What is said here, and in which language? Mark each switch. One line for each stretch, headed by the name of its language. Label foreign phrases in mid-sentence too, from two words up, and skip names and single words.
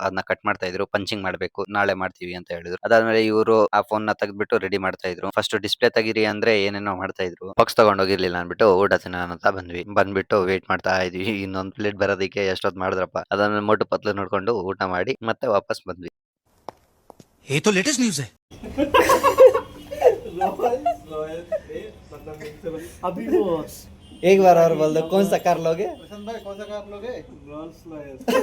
Kannada: ಅದನ್ನ ಕಟ್ ಮಾಡ್ತಾ ಇದ್ರು. ಪಂಚಿಂಗ್ ಮಾಡ್ಬೇಕು, ನಾಳೆ ಮಾಡ್ತೀವಿ ಅಂತ ಹೇಳಿದ್ರು. ಅದಾದ್ಮೇಲೆ ಇವರು ಆ ಫೋನ್ ನ ತೆಗೆದ್ಬಿಟ್ಟು ರೆಡಿ ಮಾಡ್ತಾ ಇದ್ರು.
English: first display
Kannada: ತೆಗೀರಿ ಅಂದ್ರೆ ಏನೇನೋ ಮಾಡ್ತಾ ಇದ್ರು. ಬಾಕ್ಸ್ ತಗೊಂಡೋಗಿರ್ಲಿಲ್ಲ ಅನ್ಬಿಟ್ಟು ಊಟ ತಿನ್ನೋಣ ಅಂತ ಬಂದ್ಬಿಟ್ಟು ವೇಟ್ ಮಾಡ್ತಾ ಇದ್ವಿ. ಇನ್ನೊಂದ್ ಪ್ಲೇಟ್ ಬರೋದಕ್ಕೆ ಎಷ್ಟೊತ್ತು ಮಾಡಿದ್ರಪ್ಪ. ಅದಾದ್ಮೇಲೆ ಮೊಟ್ಟು ಪತ್ಲು ನೋಡ್ಕೊಂಡು ಊಟ ಮಾಡಿ ಮತ್ತೆ ವಾಪಸ್ ಬಂದ್ವಿ.
Hindi: ये तो
English: latest news
Hindi: है। अभी वो एक बार और बोल दो, कौन सा कार लोगे? प्रशांत भाई कौन सा कार लोगे? रोल्स रॉयस।